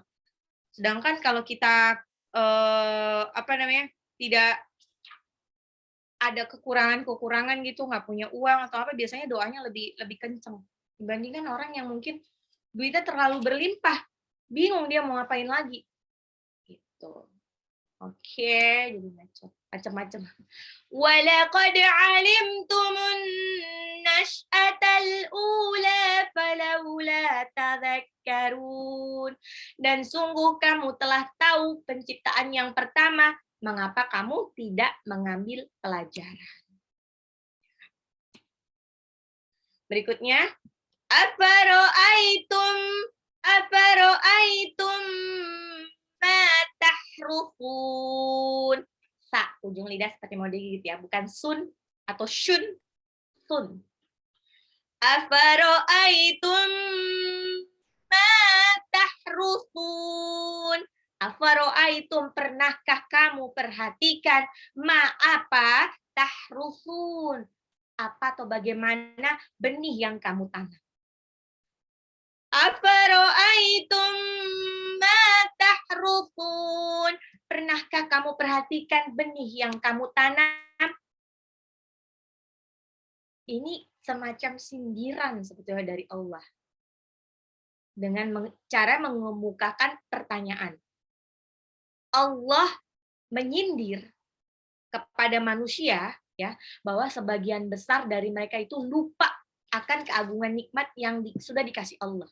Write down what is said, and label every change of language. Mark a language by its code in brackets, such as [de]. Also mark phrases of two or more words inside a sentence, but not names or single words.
[id] Sedangkan kalau kita tidak ada kekurangan gitu, nggak punya uang atau apa, biasanya doanya lebih kenceng dibandingkan orang yang mungkin duitnya terlalu berlimpah, bingung dia mau ngapain lagi. Gitu. Oke, jadi macam-macam. [ar] ولقد علمتم النشأة الأولى فلولا تذكرون. [id] Dan sungguh kamu telah tahu penciptaan yang pertama, mengapa kamu tidak mengambil pelajaran? Berikutnya, [ar] أفرأيتم ما تحرفون. [id] Sa, ujung lidah seperti mau digigit ya, bukan sun atau shun, sun. [ar] أفرأيتم ما تحرفون. أفرأيتم, [id] pernahkah kamu perhatikan apa tahrusun, apa atau bagaimana benih yang kamu tanam. [ar] أفرأيتم ما تحرثون, [id] pernahkah kamu perhatikan benih yang kamu tanam? Ini semacam sindiran sebetulnya dari Allah dengan cara mengemukakan pertanyaan. Allah menyindir kepada manusia ya bahwa sebagian besar dari mereka itu lupa akan keagungan nikmat yang sudah dikasih Allah.